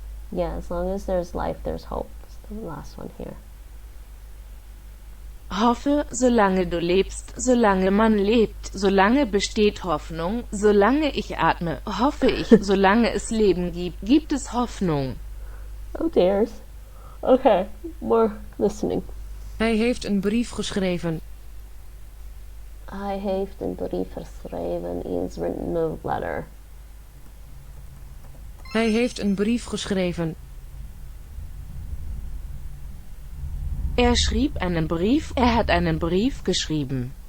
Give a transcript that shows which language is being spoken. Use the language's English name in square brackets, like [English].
[English] Yeah, as long as there's life, there's hope. It's the last one here. [German] Hoffe, solange du lebst, solange man lebt, solange besteht Hoffnung, solange ich atme, hoffe ich, solange es Leben gibt, gibt es Hoffnung. [English] Oh dears. Okay, more listening. [Dutch] Hij heeft een brief geschreven. Hij heeft een brief geschreven. [English] He's written a letter. [Dutch] Hij heeft een brief geschreven. [German] Er schrieb einen Brief, er hat einen Brief geschrieben.